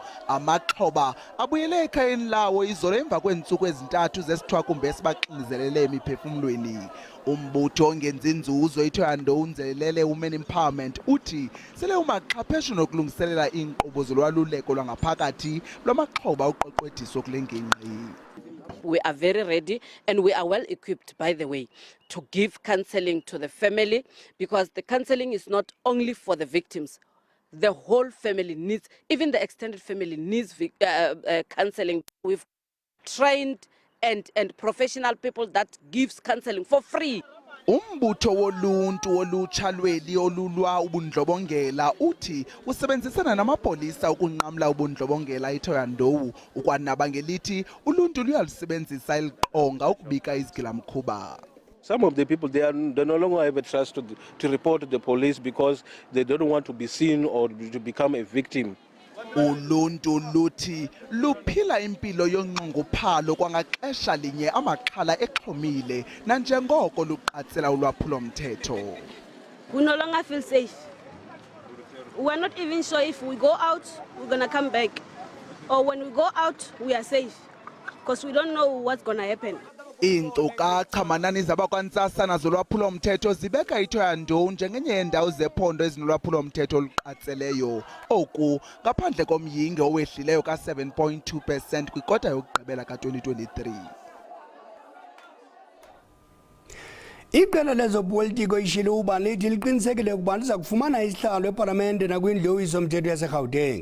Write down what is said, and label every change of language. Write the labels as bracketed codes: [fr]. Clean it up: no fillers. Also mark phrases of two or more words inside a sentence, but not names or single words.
[xh] Amaxhoba abuyele ekhayeni lawo izolo emva kweentsuku ezintathu zesithwakumbe esibaxinizelele emiphefumlweni. Umbutho ongenzi nzuzo iThohoyandou unzelele Women Empowerment uthi sele umaxhapheshu nokulungiselela iinkqubo zolwaluleko lwangaphakathi lwamaxhoba uqoqwethiso kule ngingqi. [en] We are very ready and we are well equipped, by the way, to give counseling to the family, because the counseling is not only for the victims. The whole family needs, even the extended family needs counseling. We've trained and professional people that gives counseling for free. [xh] Umbutho woluntu olutsha lweli olulwa ubundlobongela uthi usebenzisana namapolisa ukunqamla ubundlobongela eThohoyandou ukwanaba ngelithi uluntu luyalusebenzisa eliqonga ukubika izigilamkhuba. [en] Some of the people, they no longer have a trust to report to the police because they don't want to be seen or to become a victim. [xh] Uluntu luthi luphila impilo yonqongophalo kwangaxesha linye amaxhala exhomile nanjengoko luqatsela ulwaphulo mthetho. [en] We no longer feel safe. We are not even sure if we go out, we're going to come back. Or when we go out, we are safe. Because we don't know what's going to happen. [xh] Iinkcukacha manani zabakwantsasana zolwaphulo mthetho zibeka iThohoyandou njengenye yendawo zephondo ezinolwaphulo mthetho oluqatseleyo. Oku ngaphandle komyinge owehlileyo ka-7.2% kwikota yokugqibela ka-2023. Iqela lezopolitiko ishilo uba lithi liqinisekile ukuba liza kufumana isihlalo epalamente nakwindlu yowiso-mthetho yaseGauteng.